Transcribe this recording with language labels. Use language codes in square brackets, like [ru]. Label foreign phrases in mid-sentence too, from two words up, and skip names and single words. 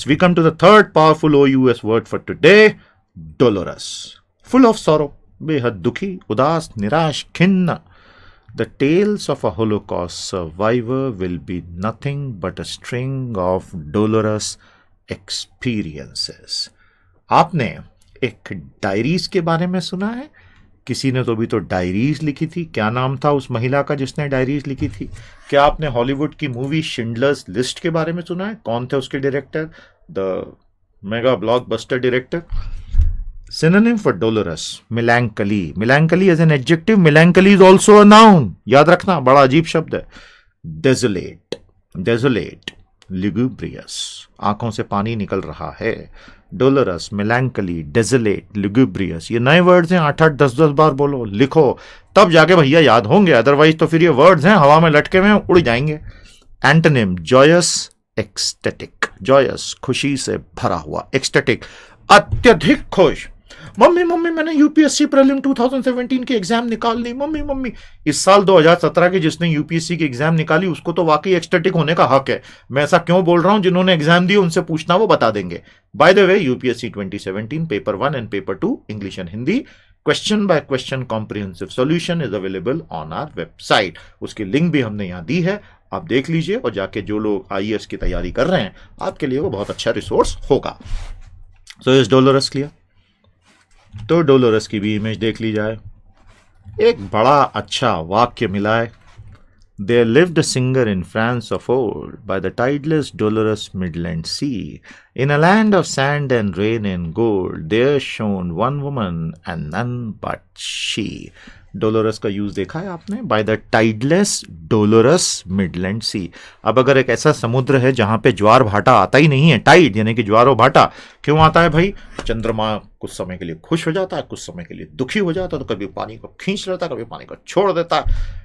[en] We come to the third powerful OUS word for today, dolorous. full of sorrow, [hi] बेहद दुखी, उदास, निराश, खिन्न। [en] The tales of a Holocaust survivor will be nothing but a string of dolorous experiences. [hi] आपने एक डायरीज के बारे में सुना है? किसी ने तो अभी तो डायरीज लिखी थी। क्या नाम था उस महिला का जिसने डायरीज लिखी थी? क्या आपने हॉलीवुड की मूवी शिंडलर्स लिस्ट के बारे में सुना है? कौन थे उसके डायरेक्टर? [en] The mega blockbuster director. Synonym for dolorous, melancholy. Melancholy as an adjective, melancholy is also a noun. [hi] याद रखना, बड़ा अजीब शब्द है। [en] Desolate, desolate, lugubrious, [hi] आंखों से पानी निकल रहा है। [en] Dolorous, melancholy, desolate, lugubrious, [hi] ये नए वर्ड्स हैं, 8-8, 10-10 बार बोलो, लिखो, तब जाके भैया याद होंगे, अदरवाइज तो फिर ये वर्ड्स हैं हवा में लटके हुए उड़ जाएंगे। [en] Antonym, joyous, ecstatic, joyous, [hi] खुशी से भरा हुआ, ecstatic, अत्यधिक खुश। मम्मी मम्मी मैंने यूपीएससी प्रीलिम 2017 की एग्जाम निकाल ली। मम्मी मम्मी, इस साल 2017 की जिसने यूपीएससी की एग्जाम निकाली उसको तो वाकई एक्सटेटिक होने का हक है। मैं ऐसा क्यों बोल रहा हूं? जिन्होंने एग्जाम दी उनसे पूछना, वो बता देंगे। [en] By the way, UPSC 2017 paper 1 and paper 2 English and Hindi question by question comprehensive solution is available on our website. [hi] उसकी लिंक भी हमने यहां दी है, आप देख लीजिए, और जाके जो लोग आईएएस की तैयारी कर रहे हैं आपके लिए वो बहुत अच्छा रिसोर्स होगा। [en] So is dolorous clear? [hi] तो डोलोरस की भी इमेज देख ली जाए। एक बड़ा अच्छा वाक्य मिला है। [en] There lived a singer in France of old by the tideless dolorous midland sea. In a land of sand and rain and gold, there shone one woman and none but she. [hi] डोलोरस का यूज देखा है आपने? [en] by the tideless dolorous midland sea. [hi] अब अगर एक ऐसा समुद्र है जहां पे ज्वार भाटा आता ही नहीं है, टाइड यानी कि ज्वार और भाटा क्यों आता है भाई? चंद्रमा कुछ समय के लिए खुश हो जाता है, कुछ समय के लिए दुखी हो जाता है, तो कभी पानी को खींच लेता है, कभी पानी को छोड़ देता है।